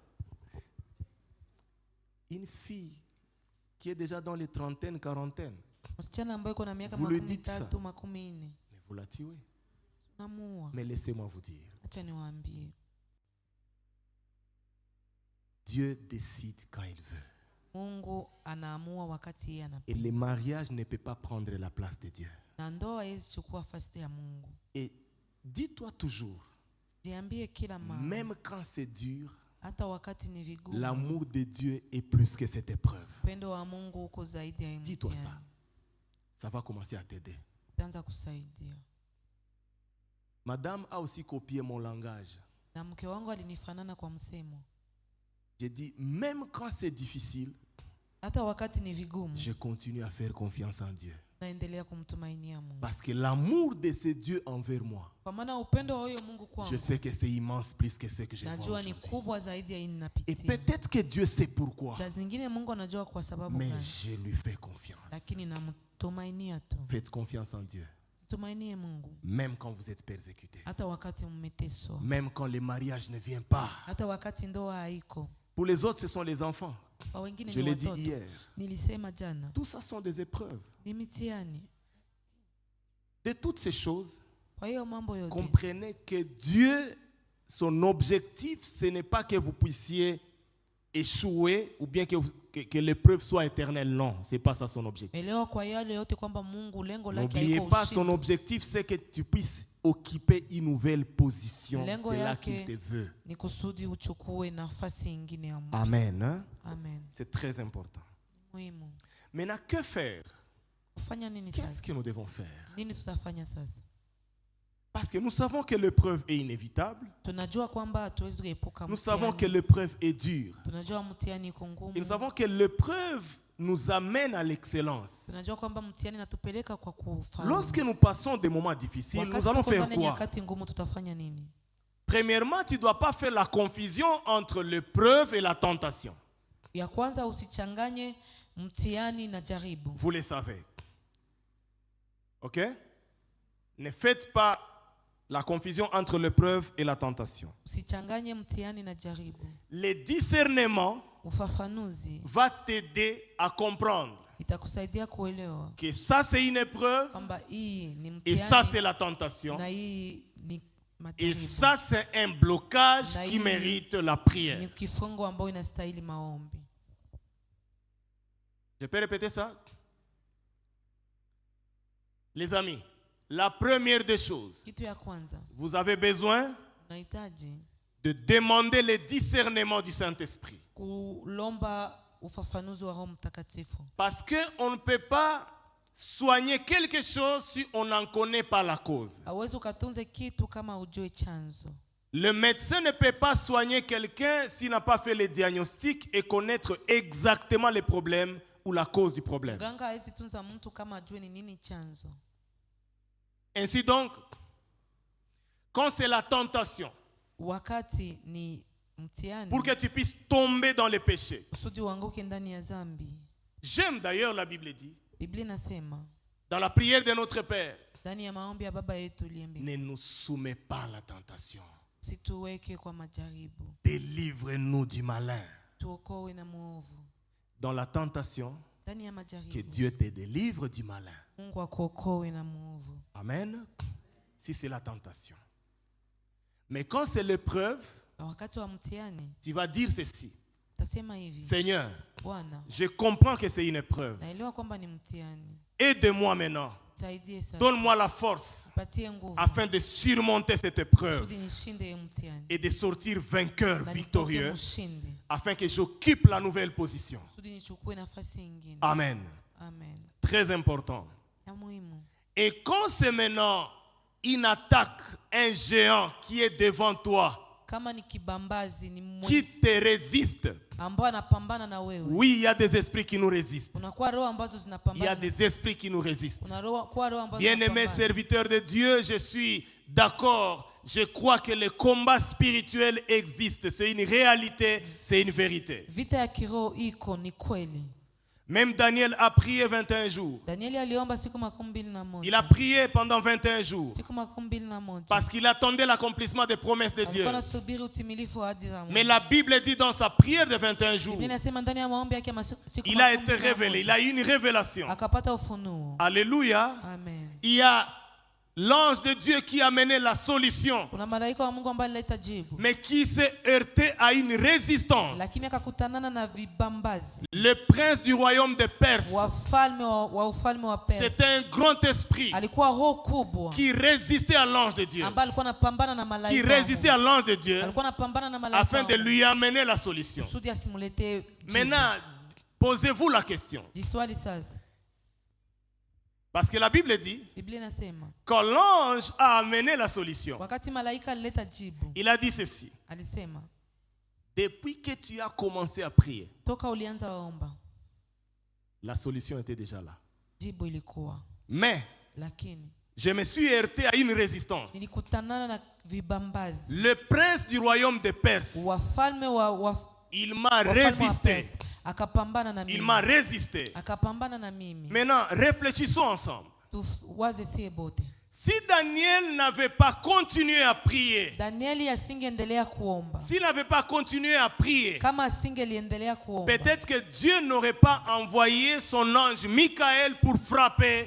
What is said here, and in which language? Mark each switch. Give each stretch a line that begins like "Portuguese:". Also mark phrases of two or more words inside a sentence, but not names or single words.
French: Une fille qui est déjà dans les trentaines, quarantaines,
Swahili: Msichana ambaye iko na miaka
French: Vous le
Swahili: makumi
French: dites ça.
Swahili: tatu, makumi nne,
French: mais vous la tuez.
Swahili: unamuua.
French: Mais laissez-moi vous dire,
Swahili: Acha niwaambie,
French: Dieu décide quand il veut.
Swahili: Mungu anaamua wakati yeye
French: Et
Swahili: anapenda.
French: le mariage ne peut pas prendre la place de Dieu.
Swahili: Na na ndoa haiwezi chukua nafasi ya Mungu.
French: Et dis-toi toujours,
Swahili: Jiambie kila mara,
French: même quand c'est dur,
Swahili: hata wakati ni vigumu,
French: l'amour de Dieu est plus que cette épreuve.
Swahili: upendo wa Mungu uko zaidi ya
French: Dis-toi ça.
Swahili: mtihani.
French: Ça va commencer à t'aider.
Swahili: Itaanza kusaidia.
French: Madame a aussi copié mon langage.
Swahili: Na mke wangu alinifanana kwa msemo.
French: J'ai dit, même quand c'est difficile,
Swahili: Hata wakati ni vigumu,
French: je continue à faire confiance en Dieu.
Swahili: naendelea kumtumainia Mungu.
French: Parce que l'amour de ce Dieu envers moi,
Swahili: Kwa maana upendo wa huyo Mungu
French: je
Swahili: kwangu,
French: sais que c'est immense plus que ce que je vois
Swahili: najua ni
French: aujourd'hui.
Swahili: kubwa zaidi ya hii
French: Et
Swahili: ninapitia.
French: peut-être que Dieu sait pourquoi,
Swahili: Za zingine Mungu anajua kwa sababu
French: mais
Swahili: gani,
French: je lui fais confiance.
Swahili: lakini namtumainia tu.
French: Faites confiance en Dieu,
Swahili: Tumainie Mungu
French: même quand vous êtes persécuté,
Swahili: hata wakati mmeteswa,
French: même quand le mariage ne vient pas.
Swahili: hata wakati ndoa haiko.
French: Pour les autres, ce sont les enfants.
Swahili: Kwa wengine
French: Je
Swahili: ni
French: l'ai dit
Swahili: watoto.
French: hier.
Swahili: Nilisema jana,
French: Tout ça sont des épreuves.
Swahili: ni mitihani.
French: De toutes ces choses,
Swahili: Kwa hiyo mambo yote,
French: comprenez que Dieu, son objectif, ce n'est pas que vous puissiez échouer ou bien que l'épreuve soit éternelle. Non, ce n'est pas ça son objectif.
Swahili: elewa kwa yale yote kwamba Mungu lengo lake
French: N'oubliez
Swahili: haiko
French: pas, son
Swahili: ushindi.
French: objectif, c'est que tu puisses occuper une nouvelle position.
Swahili: Lengo
French: C'est là
Swahili: yake
French: qu'il te veut.
Swahili: ni kusudi uchukue nafasi nyingine ya Mungu.
French: Amen. Hein?
Swahili: Amen.
French: C'est très important.
Swahili: Muhimu.
French: Maintenant, que faire?
Swahili: Kufanya nini
French: Qu'est-ce
Swahili: sasa?
French: que nous devons faire?
Swahili: Nini tutafanya sasa?
French: Parce que nous savons que l'épreuve est inévitable.
Swahili: Tunajua kwamba hatuwezi kuepuka
French: Nous savons que
Swahili: mtihani.
French: l'épreuve est dure.
Swahili: Tunajua mtihani iko ngumu.
French: Et nous savons que l'épreuve nous amène à l'excellence.
Swahili: Tunajua kwamba mtihani natupeleka kwa kufaulu.
French: Lorsque nous passons des moments difficiles,
Swahili: Wakati
French: nous allons
Swahili: tuko
French: faire
Swahili: ndani ya
French: quoi?
Swahili: nyakati ngumu tutafanya nini?
French: Premièrement, tu ne dois pas faire la confusion entre l'épreuve et la tentation.
Swahili: Ya kwanza usichanganye mtihani na jaribu.
French: Vous le savez. OK? Ne faites pas la confusion entre l'épreuve et la tentation.
Swahili: Usichanganye mtihani na jaribu.
French: Le discernement
Swahili: Ufafanuzi
French: va t'aider à comprendre
Swahili: itakusaidia kuelewa
French: que ça c'est une épreuve
Swahili: kwamba hii ni
French: et ça c'est
Swahili: mtihani
French: la tentation.
Swahili: na hii ni
French: Et
Swahili: majaribu.
French: ça c'est un blocage qui Naï- mérite la prière.
Swahili: Ni kifungo ambayo inastahili maombi.
French: Je peux répéter ça? Les amis, la première des choses,
Swahili: Kitu ya kwanza
French: vous avez besoin
Swahili: unahitaji
French: de demander le discernement du Saint-Esprit.
Swahili: kulomba ufafanuzi wa Roho Mtakatifu.
French: Parce qu'on ne peut pas soigner quelque chose si on n'en connaît pas la cause.
Swahili: Hauwezi ukatunze kitu kama ujue chanzo.
French: Le médecin ne peut pas soigner quelqu'un s'il n'a pas fait le diagnostic et connaître exactement les problèmes ou la cause du problème.
Swahili: Mganga hawezi tunza mtu kama ajue ni nini chanzo.
French: Ainsi donc, quand c'est la tentation,
Swahili: Wakati ni mtihani,
French: pour que tu puisses tomber dans les péchés.
Swahili: kusudi uanguke ndani ya dhambi.
French: J'aime d'ailleurs, la Bible dit,
Swahili: Biblia inasema
French: dans la prière de notre Père,
Swahili: ndani ya maombi ya Baba yetu uliye mbinguni,
French: ne nous soumets pas à la tentation.
Swahili: situweke kwa majaribu,
French: Délivre-nous du malin.
Swahili: tuokoe na muovu.
French: Dans la tentation,
Swahili: Ndani ya
French: que
Swahili: majaribu
French: Dieu te délivre du malin.
Swahili: Mungu akuokoe na muovu.
French: Amen. Si c'est la tentation. Mais quand c'est l'épreuve,
Swahili: Na wakati wa mtihani
French: tu vas dire ceci.
Swahili: tasema hivi:
French: Seigneur,
Swahili: Bwana,
French: je comprends que c'est une épreuve.
Swahili: naelewa kwamba ni mtihani.
French: Aide-moi maintenant.
Swahili: Saidie sasa.
French: Donne-moi la force
Swahili: Patie nguvu
French: afin de surmonter cette épreuve
Swahili: kusudi nishinde hiyo mtihani.
French: et de sortir vainqueur,
Swahili: Na nitoke
French: victorieux,
Swahili: mshindi
French: afin que j'occupe la nouvelle position.
Swahili: kusudi nichukue nafasi nyingine.
French: Amen.
Swahili: Amen.
French: Très important.
Swahili: Ya muhimu.
French: Et quand c'est maintenant une attaque, un géant qui est devant toi,
Swahili: Kama ni kibambazi ni
French: qui te résiste,
Swahili: ambao anapambana na wewe.
French: oui, il y a des esprits qui nous résistent.
Swahili: Unakuwa roho ambazo
French: Il y a
Swahili: zinapambana.
French: des esprits qui nous résistent.
Swahili: Unakuwa roho ambazo
French: Bien-aimés
Swahili: zinapambana.
French: serviteurs de Dieu, je suis d'accord. Je crois que le combat spirituel existe. C'est une réalité, c'est une vérité.
Swahili: Vita ya kiroho iko, ni kweli.
French: Même Daniel a prié 21 jours.
Swahili: Danieli aliomba siku 21.
French: Il a prié pendant 21 jours
Swahili: Siku 21.
French: parce qu'il attendait l'accomplissement des promesses de Dieu.
Swahili: Alikuwa anasubiri utimilifu wa ahadi za Mungu.
French: Mais la Bible dit dans sa prière de 21 jours,
Swahili: Biblia inasema ndani ya maombi yake ya siku
French: il a été
Swahili: 21,
French: révélé, il a eu une révélation.
Swahili: akapata ufunuo.
French: Alléluia.
Swahili: Amen.
French: Il y a l'ange de Dieu qui a amené la solution,
Swahili: kuna malaika wa Mungu ambaye alileta jibu,
French: mais qui s'est heurté à une résistance.
Swahili: lakini akakutanana na vibambazi.
French: Le prince du royaume de Perse,
Swahili: Wafalme wa ufalme wa Persia,
French: c'était un grand esprit
Swahili: alikuwa roho kubwa
French: qui résistait à l'ange de Dieu,
Swahili: ambaye alikuwa anapambana na
French: qui
Swahili: malaika,
French: résistait à l'ange de Dieu
Swahili: alikuwa anapambana na malaika
French: afin de lui amener la solution.
Swahili: kusudi asimulete jibu.
French: Maintenant, posez-vous la question.
Swahili: Jiswali sasa,
French: Parce que la Bible dit,
Swahili: Biblia inasema
French: quand l'ange a amené la solution,
Swahili: wakati malaika alileta jibu,
French: il a dit ceci:
Swahili: alisema
French: depuis que tu as commencé à prier,
Swahili: toka ulianza waomba,
French: la solution était déjà là.
Swahili: jibu ilikuwa,
French: Mais
Swahili: lakini
French: je me suis heurté à une résistance.
Swahili: nilikutanana na vibambazi.
French: Le prince du royaume de Perse,
Swahili: Wafalme
French: il m'a
Swahili: wafalme wa
French: résisté.
Swahili: Persia, akapambana na
French: Il
Swahili: mimi,
French: m'a résisté.
Swahili: akapambana na mimi.
French: Maintenant, réfléchissons ensemble.
Swahili: Tuwaze sie bote.
French: Si Daniel n'avait pas continué à prier,
Swahili: Danieli asingeendelea kuomba,
French: s'il n'avait pas continué à prier,
Swahili: kama asingeliendelea kuomba,
French: peut-être que Dieu n'aurait pas envoyé son ange Michael pour frapper